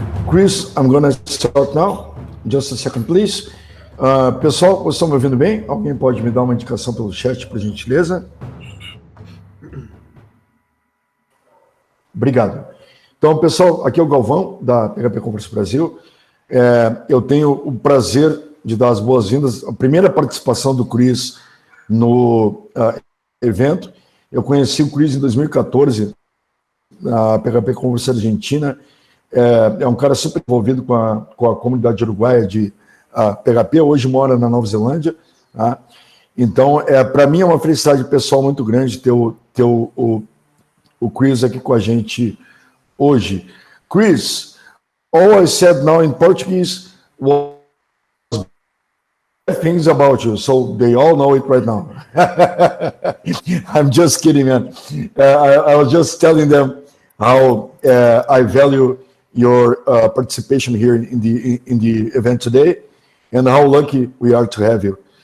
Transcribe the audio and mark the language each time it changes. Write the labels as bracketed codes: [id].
[en] Chris, I'm gonna start now. Just a second, please. [pt] Pessoal, vocês estão me ouvindo bem? Alguém pode me dar uma indicação pelo chat, por gentileza? Obrigado. Então, pessoal, aqui é o Galvão, da PHP Conference Brasil. Eu tenho o prazer de dar as boas-vindas, a primeira participação do Chris no evento. Eu conheci o Chris em 2014, na PHP Conference Argentina. É um cara super envolvido com a comunidade uruguaia de PHP, hoje mora na Nova Zelândia. Tá? Então, para mim é uma felicidade pessoal muito grande ter o Chris aqui com a gente hoje. [en] Chris, all I said now in Portuguese was things about you, so they all know it right now. I'm just kidding, man. I was just telling them how I value your participation here in the event today, and how lucky we are to have you.